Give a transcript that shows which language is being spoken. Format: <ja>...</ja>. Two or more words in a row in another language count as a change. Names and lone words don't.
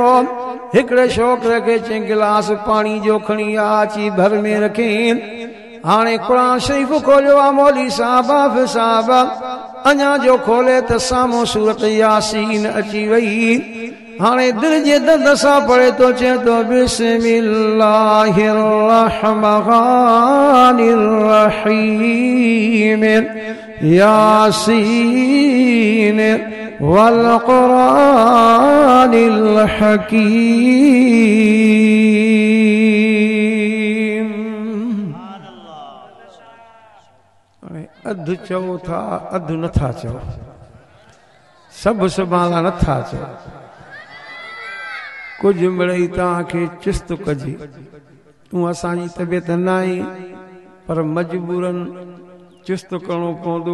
<sd>हिकिड़े छोकिरे खे चई गिलास पाणी जो खणी आ, अची भर में रखे। हाणे क़ुरान शरीफ़ खोलियो आहे मौली साहब हाफ़िज़ साहब, अञा जो खोले त साम्हूं सूरत यासीन अची वई। हाणे दिलि जे दर्द सां पढ़े थो, चए थो</sd> <ar>بسم الله الرحمن الرحيم يس والقرآن الحكيم.</ar> <sd>अधु चओ था, अधु नथा चओ, सभु संभाला नथा चओ। कुझु मिड़ई तव्हांखे चुस्त कजे। तूं असांजी तबियत न आहे, पर मजबूरन चुस्त करणो पवंदो।</sd>